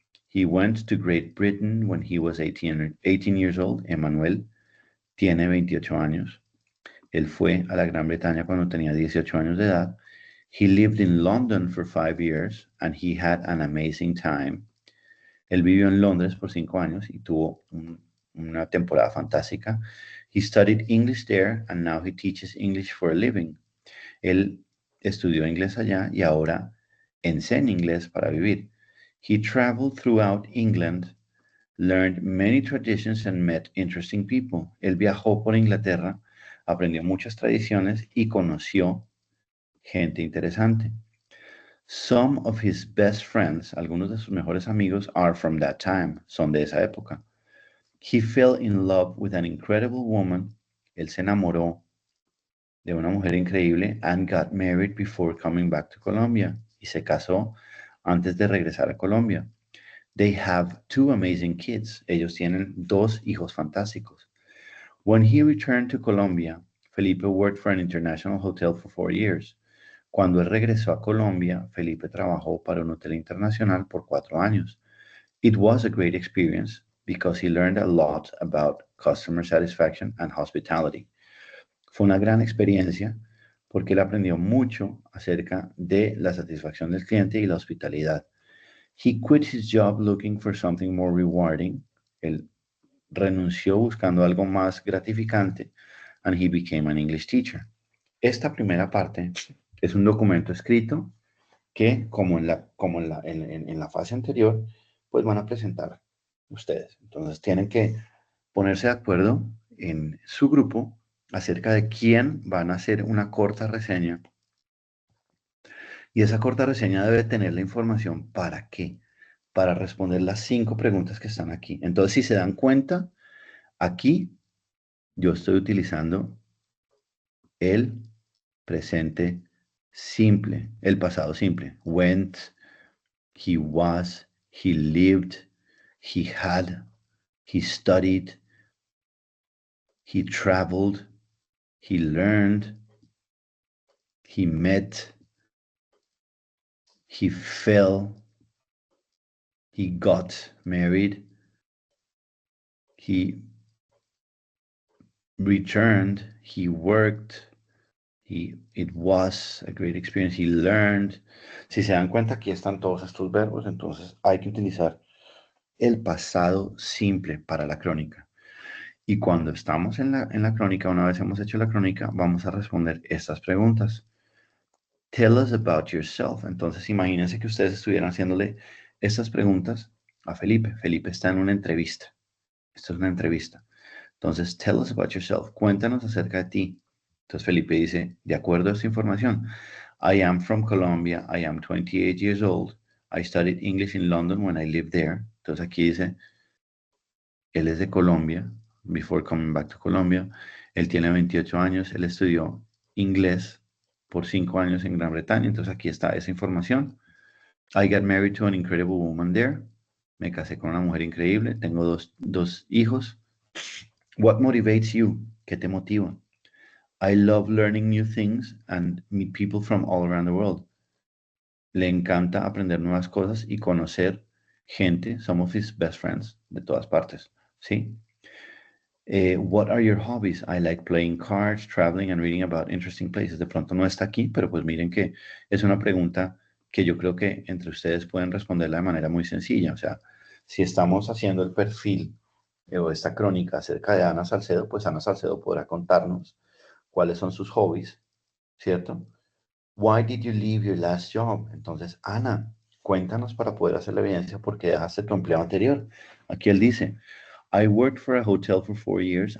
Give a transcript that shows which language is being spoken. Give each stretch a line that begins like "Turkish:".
English: He went to Great Britain when he was 18 years old.
Spanish: Emanuel tiene 28 años. Él fue a la Gran Bretaña cuando tenía 18 años de edad.
English: He lived in London for 5 years and he had an amazing time.
Spanish: Él vivió en Londres por 5 años y tuvo una temporada fantástica.
English: He studied English there and now he teaches English for a living.
Spanish: Él estudió inglés allá y ahora enseña inglés para vivir.
English: He traveled throughout England, learned many traditions and met interesting people.
Spanish: Él viajó por Inglaterra, aprendió muchas tradiciones y conoció gente interesante.
English: Some of his best friends,
Spanish: algunos de sus mejores amigos,
English: are from that time,
Spanish: son de esa época.
English: He fell in love with an incredible woman.
Spanish: Él se enamoró de una mujer increíble
English: and got married before coming back to Colombia.
Spanish: Y se casó antes de regresar a Colombia.
English: They have 2 amazing kids.
Spanish: Ellos tienen 2 hijos fantásticos.
English: When he returned to Colombia, Felipe worked for an international hotel for 4 years.
Spanish: Cuando él regresó a Colombia, Felipe trabajó para un hotel internacional por 4 años.
English: It was a great experience because he learned a lot about customer satisfaction and hospitality.
Spanish: Fue una gran experiencia porque él aprendió mucho acerca de la satisfacción del cliente y la hospitalidad.
English: He quit his job looking for something more rewarding.
Spanish: Él renunció buscando algo más gratificante
English: and he became an English teacher.
Spanish: Esta primera parte es un documento escrito que, como en la fase anterior, pues van a presentar ustedes. Entonces tienen que ponerse de acuerdo en su grupo acerca de quién van a hacer una corta reseña. Y esa corta reseña debe tener la información para qué, para responder las 5 preguntas que están aquí. Entonces, si se dan cuenta, aquí yo estoy utilizando el presente simple, el pasado simple.
English: Went, he was, he lived, he had, he studied, he traveled, he learned, he met, he fell, he got married, he returned, he worked, it was a great experience, he learned.
Spanish: Si se dan cuenta, aquí están todos estos verbos, entonces hay que utilizar el pasado simple para la crónica. Y cuando estamos en la crónica, una vez hemos hecho la crónica, vamos a responder estas preguntas.
English: Tell us about yourself.
Spanish: Entonces, imagínense que ustedes estuvieran haciéndole estas preguntas a Felipe. Felipe está en una entrevista. Esto es una entrevista.
English: Entonces, tell us about yourself.
Spanish: Cuéntanos acerca de ti. Entonces, Felipe dice, de acuerdo a esta información,
English: I am from Colombia. I am 28 years old. I studied English in London when I lived there.
Spanish: Entonces, aquí dice, él es de Colombia,
English: before coming back to Colombia.
Spanish: Él tiene 28 años. Él estudió inglés por 5 años en Gran Bretaña. Entonces, aquí está esa información.
English: I got married to an incredible woman there.
Spanish: Me casé con una mujer increíble. Tengo dos hijos.
English: What motivates you?
Spanish: ¿Qué te motiva?
English: I love learning new things and meet people from all around the world.
Spanish: Le encanta aprender nuevas cosas y conocer gente,
English: some of his best friends,
Spanish: de todas partes. ¿Sí?
English: What are your hobbies? I like playing cards, traveling and reading about interesting places.
Spanish: De pronto no está aquí, pero pues miren que es una pregunta que yo creo que entre ustedes pueden responderla de manera muy sencilla. O sea, si estamos haciendo el perfil o esta crónica acerca de Ana Salcedo, pues Ana Salcedo podrá contarnos cuáles son sus hobbies, ¿cierto?
English: Why did you leave your last job?
Spanish: Entonces, Ana, cuéntanos para poder hacer la evidencia por qué dejaste tu empleo anterior. Aquí él dice,
English: I worked for a hotel for 4 years.